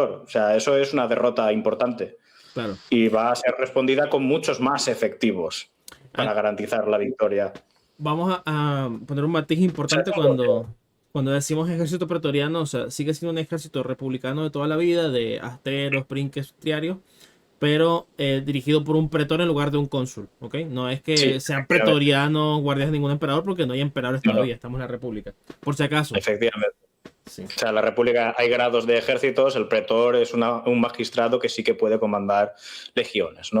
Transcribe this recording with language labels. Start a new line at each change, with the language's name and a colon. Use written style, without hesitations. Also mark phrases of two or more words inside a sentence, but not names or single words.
Spanish: O sea, eso es una derrota importante. Claro. Y va a ser respondida con muchos más efectivos para garantizar la victoria. Vamos a poner un matiz importante cuando decimos ejército pretoriano, o sea, sigue siendo un ejército republicano de toda la vida, de asteros, prinques, triarios, pero dirigido por un pretor en lugar de un cónsul, ¿ok? No es Sí, que sean efectivamente. pretorianos guardias de ningún emperador, porque no hay emperadores No, no, todavía, estamos en la república. Por si acaso, efectivamente. sí. O sea, en la República hay grados de ejércitos, el pretor es un magistrado que sí que puede comandar legiones, ¿no?